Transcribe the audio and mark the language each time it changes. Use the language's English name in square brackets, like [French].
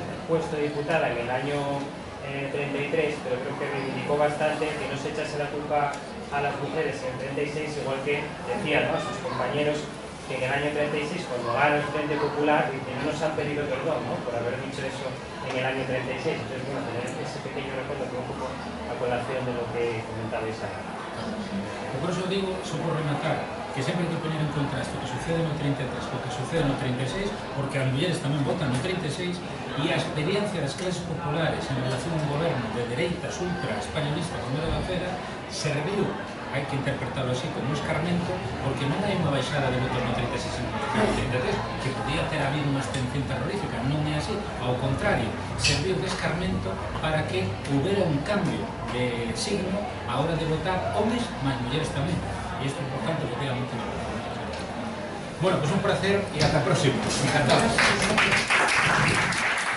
[Spanish] puesto de diputada en el año 33, pero creo que reivindicó bastante que no se echase la culpa a las mujeres en 36, igual que decían, ¿no?, a sus compañeros que en el año 36, cuando gana el Frente Popular, no nos han pedido perdón, ¿no?, por haber dicho eso en el año 36. Entonces, bueno, tener ese pequeño recuerdo que un poco a colación de lo que comentabais ahora. [Galician] Por eso digo, só por rematar, que sempre hai que poñer en contraste o que sucede no 33 co que sucede no 36, porque as mulleres tamén votan no 36, e a experiencia das clases populares en relación a un goberno de dereitas ultra españolista como era da Fera serviu, hai que interpretarlo así, como un escarmento, porque non hai unha baixada de votos no 36 e no 33, que podía ter habido unha abstención terrorífica, non é así, ao contrario, serviu de escarmento para que houbera un cambio de signo a hora de votar homes, máis mulleres tamén, e isto é importante porque era moito importante. [Spanish] Bueno, pues [Galician] un placer e ata a próxima. Encantados.